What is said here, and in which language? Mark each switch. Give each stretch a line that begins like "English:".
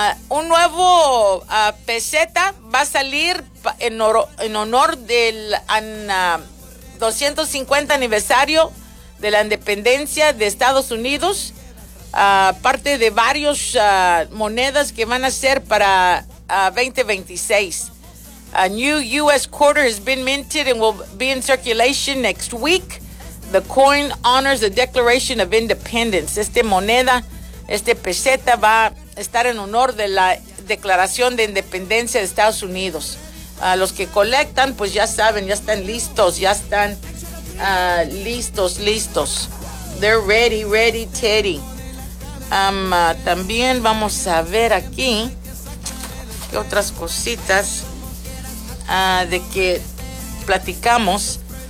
Spanish: Un nuevo peseta va a salir en honor del 250 aniversario de la independencia de Estados Unidos, parte de varios monedas que van a ser para 2026.
English: A new U.S. quarter has been minted and will be in circulation next week. The coin honors the Declaration of Independence.
Spanish: Esta moneda, este peseta va a estar en honor de la Declaración de Independencia de Estados Unidos. Los que colectan, pues ya saben, ya están listos, ya están listos.
English: They're ready, Teddy.
Spanish: También vamos a ver aquí qué otras cositas de que platicamos.